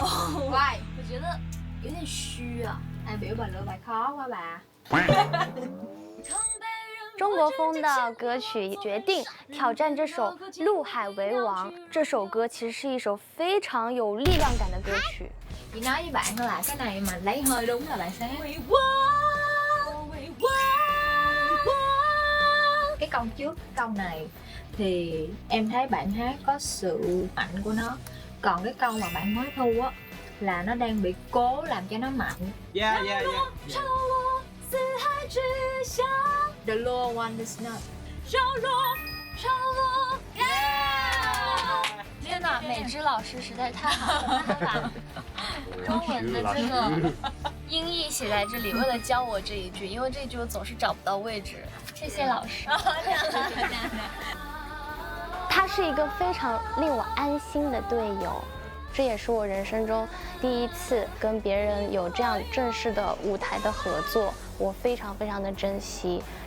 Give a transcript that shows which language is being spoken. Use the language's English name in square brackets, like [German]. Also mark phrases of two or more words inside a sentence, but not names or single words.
[English] Why? [Chinese] 我觉得有点虚啊。表白了 [Vietnamese] bài khó quá bà. [Chinese] 中国风的歌曲决定挑战这首《陆海为王》。这首歌其实是一首非常有力量感的歌曲。 [Vietnamese] Chị nói với bạn là cái này mà lấy hơi đúng là bạn sẽ. Cái câu trước câu này thì em thấy bạn hát có sự mạnh của nó, còn cái câu mà bạn mới thu á là nó đang bị cố làm cho nó mạnh. [English] Yeah. The lower one is not. [Chinese] 天哪，美芝老师实在太好了，他把中文的这个音译写在这里，为了教我这一句，因为这一句我总是找不到位置。谢谢老师。他是一个非常令我安心的队友，这也是我人生中第一次跟别人有这样正式的舞台的合作，我非常非常的珍惜。